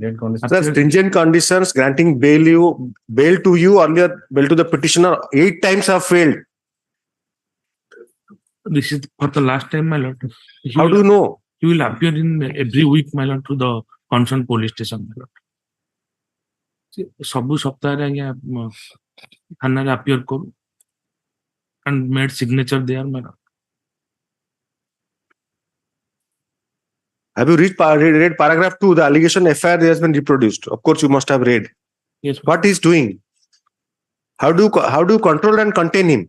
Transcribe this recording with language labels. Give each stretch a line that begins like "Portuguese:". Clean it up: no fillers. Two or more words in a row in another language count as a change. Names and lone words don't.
English: Sir, stringent conditions granting bail to you earlier, bail to the petitioner 8 times have failed. This is for the last time, my lord. How do you know? He will appear in every week, my lord, to the concerned police station, my lord.
Odia: ସବୁ ସପ୍ତାହରେ ଆଜ୍ଞା ଥାନାରେ
English: appear କରୁ and made signature there, my lord. Have you read paragraph 2? The allegation FIR has been reproduced. Of course, you must have read. Yes. What he's doing? How do you control and contain him?